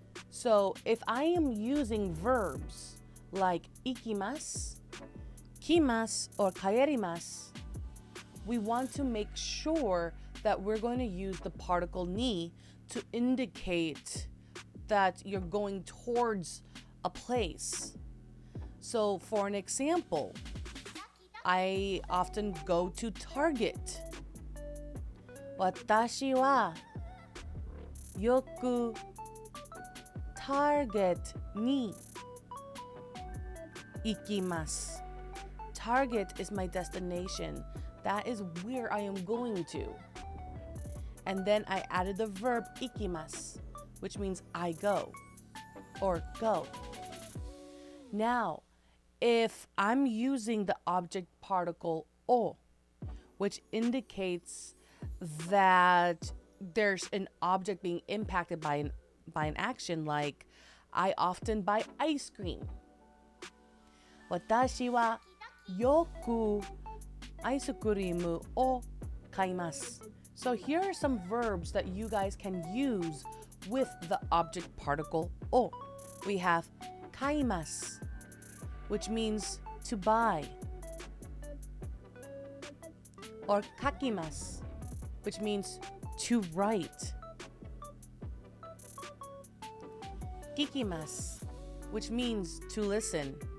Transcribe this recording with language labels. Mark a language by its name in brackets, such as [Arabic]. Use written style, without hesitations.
[English] So if I am using verbs like ikimasu, kimasu, or kaerimasu, we want to make sure that we're going to use the particle ni to indicate that you're going towards a place. So for an example, I often go to Target. [Japanese] 私はよく Target に行きます. [English] Target is my destination. That is where I am going to. And then I added the verb 行きます, which means I go or go. Now, if I'm using the object particle o, which indicates that there's an object being impacted by an action, like I often buy ice cream. [Japanese] 私はよくアイスクリームを買います. [English] So here are some verbs that you guys can use with the object particle o. We have 買います, which means to buy, or 書きます, which means to write, 聞きます, which means to listen,